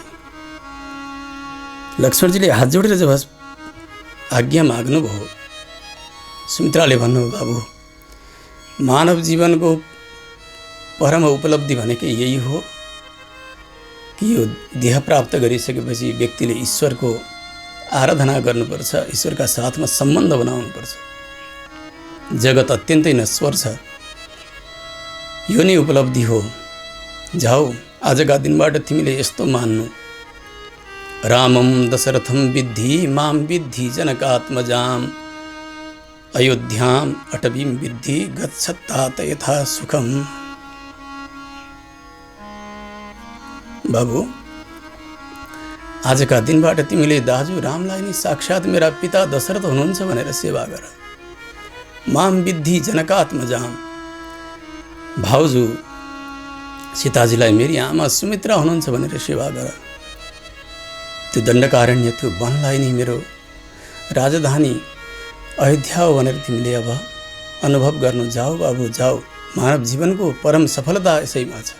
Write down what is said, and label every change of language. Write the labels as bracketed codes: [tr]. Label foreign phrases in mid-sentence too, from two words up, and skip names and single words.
[ne] लक्ष्मणजीले हात जोडेर जब आज्ञा माग्नुभयो, सुमित्राले भन्नुभयो, बाबु मानव जीवनको परम उपलब्धि भनेकै यही हो कि यो देह प्राप्त गरिसकेपछि व्यक्तिले ईश्वरको आराधना गर्नुपर्छ, ईश्वरका साथमा सम्बन्ध बनाउनुपर्छ। जगत अत्यन्तै नश्वर छ, यो नै उपलब्धि हो। जाऊ, आजका दिनबाट तिमीले यस्तो मान्नु, [sa] रामम दशरथम विद्धि माम विद्धि जनकात्मजाम अयोध्याम अटवीम विद्धि गच्छतात यथा सुखम। [ne] बाबु, आजका दिनबाट तिमीले दाजु रामलाई नै साक्षात् मेरा पिता दशरथ हुनुहुन्छ भनेर सेवा गर। [sa] माम विद्धि जनकात्मजाम, [ne] भाउजू सीताजीलाई मेरी आमा सुमित्रा हुनुहुन्छ भनेर सेवा गर। त्यो दण्डकारण्य, त्यो वनलाई नै मेरो राजधानी अयोध्या हो भनेर तिमीले अब अनुभव गर्नु जाऊ। बाबु जाऊ, मानव जीवनको परम सफलता यसैमा छ।